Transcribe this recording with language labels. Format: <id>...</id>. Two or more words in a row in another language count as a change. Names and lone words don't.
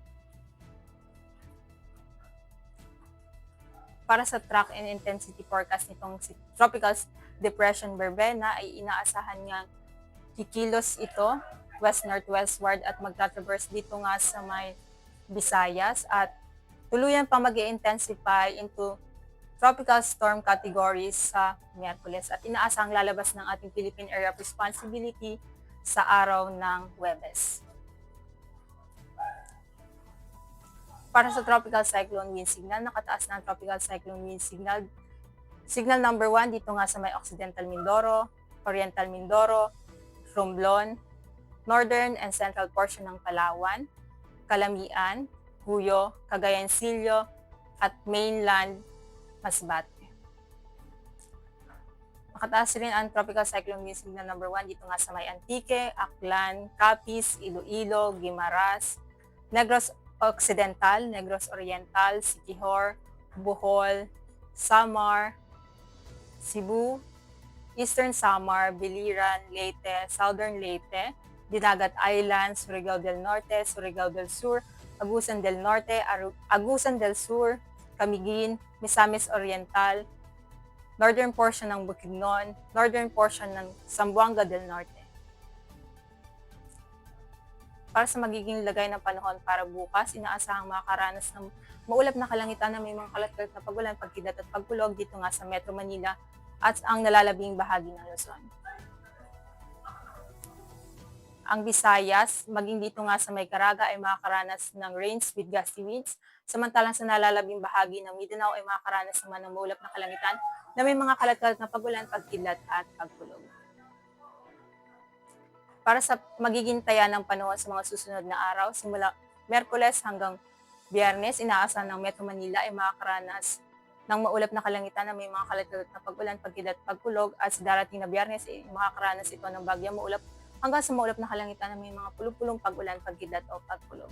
<tl>Para sa</tl> <en>track and intensity forecast</en> <tl>nitong si Tropical Depression Berbena ay inaasahan nga kikilos ito west-northwestward at magtatraverse dito nga sa may Visayas at tuluyan pa mag-intensify</tl> <en>into tropical storm categories</en> <tl>sa Miyerkules at inaasahang lalabas ng ating Philippine Area of Responsibility sa araw ng Huwebes. Para sa</tl> <en>Tropical Cyclone Wind Signal,</en> <tl>nakataas na ang</tl> <en>Tropical Cyclone Wind Signal. Signal number 1</en> <tl>dito nga sa may Occidental Mindoro, Oriental Mindoro, Romblon,</tl> <en>Northern and Central portion</en> <tl>ng Palawan, Calamian, Huyo, Cagayan Silio, at mainland Masbate. Nakataas rin ang</tl> <en>Tropical Cyclone Wind Signal number 1</en> <tl>dito nga sa may Antique, Aklan, Capiz, Iloilo, Guimaras, Negros Occidental, Negros Oriental, Siquijor, Bohol, Samar, Cebu, Eastern Samar, Biliran, Leyte, Southern Leyte, Dinagat Islands, Surigao del Norte, Surigao del Sur, Agusan del Norte, Agusan del Sur, Camiguin, Misamis Oriental,</tl> <en>northern portion</en> <tl>ng Bukidnon,</tl> <en>northern portion</en> <tl>ng Zamboanga del Norte. Para sa magiging lagay ng panahon para bukas, inaasahang makakaranas ng maulap na kalangitan na may mga kalat-kalat na pagulan, pagkidat at pagkulog dito nga sa Metro Manila at ang nalalabing bahagi ng Luzon. Ang Visayas, maging dito nga sa may Caraga ay makakaranas ng</tl> <en>rains with gusty winds,</en> <tl>samantalang sa nalalabing bahagi ng Mindanao ay makakaranas naman ng maulap na kalangitan na may mga kalat-kalat na pagulan, pagkilat at pagkulog. Para sa magiging taya ng panahon sa mga susunod na araw, simula Miyerkules hanggang Biyernes, inaasahan ng Metro Manila ay makakaranas ng maulap na kalangitan na may mga kalat-kalat na pag-ulan, pagkilat, pagkulog at sa darating na Biyernes ay makakaranas ito ng bagyang maulap hanggang sa maulap na kalangitan na may mga pulong-pulong pag-ulan, pagkilat o pagkulog.</tl>